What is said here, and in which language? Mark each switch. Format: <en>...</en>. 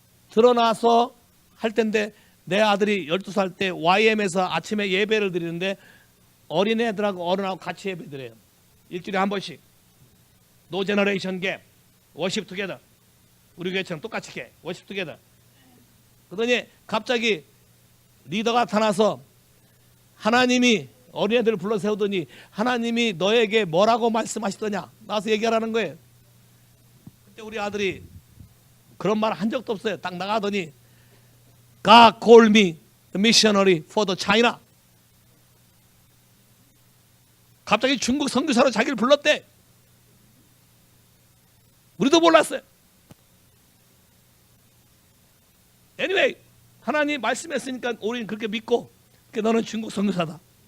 <ko>드러나서 할 텐데 내 아들이 12살 때 YM에서 아침에 예배를 드리는데 어린애들하고 어른하고 같이 예배 드려요. 일주일에 한 번씩.</ko> <en>노 제너레이션 갭. 워십 투게더.</en> <ko>우리 교회처럼 똑같이 해.</ko> <en>워십 투게더.</en> <ko>그러더니 갑자기 리더가 나타나서 하나님이 어린애들을 불러 세우더니 하나님이 너에게 뭐라고 말씀하시더냐 나와서 얘기하라는 거예요. 그때 우리 아들이 그런 말 한 적도 없어요. 딱 나가더니</ko> <en>God called me the missionary for the China.</en> <ko>갑자기 중국 선교사로 자기를 불렀대. 우리도 몰랐어요. Anyway, 하나님 말씀했으니까 우리는 그렇게 믿고 너는 중국 선교사다.</ko>